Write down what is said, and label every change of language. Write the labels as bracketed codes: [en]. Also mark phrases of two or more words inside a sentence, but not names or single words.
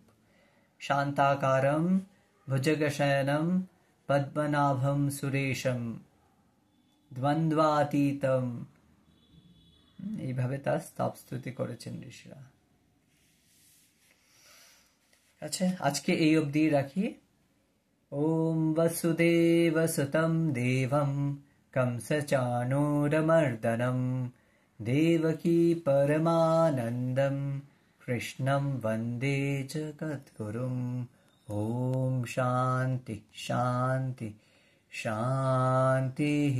[sa] शान्ताकारम् भुजगशयनम् पद्मनाभम् सुरेशम् द्वन्द्वातीतम्। [bn] এইভাবে তার স্তব স্তুতি করেছেন ঋষিরা। আচ্ছা, আজকে এই অবধি রাখি। [sa] ॐ वसुदेव सुतम् देवम् कंसचाणूरमर्दनं देवकी परमानन्दं कृष्णं वन्दे जगद्गुरुम्। ॐ शान्ति शान्ति शान्तिः।